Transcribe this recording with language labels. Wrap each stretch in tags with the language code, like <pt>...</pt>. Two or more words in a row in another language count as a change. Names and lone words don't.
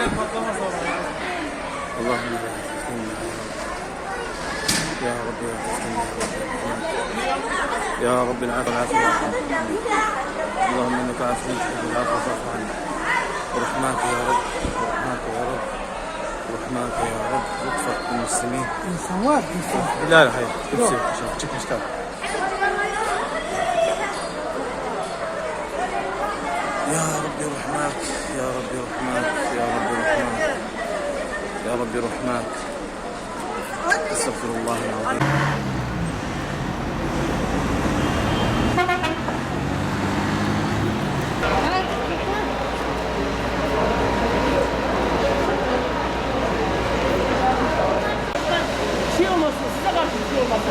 <ar>اللهم يا رب يا رب العافية والعافية. اللهم انك عافية تحب العفو فاعف عنا. ورحماك يا رب، ورحماك يا رب، ورحماك يا رب. لطفك بالمسلمين.</ar> <tr>İnsan var, insan.</tr> <ar>لا لا حي تبصير عشان تشوف مشتاق. يا ربي رحماك، يا ربي رحماك، يا ربي رحماك، يا ربي رحماك. استغفر الله العظيم.</ar> <tr>Şey olmasın, size karşı bir şey olmasın.</tr>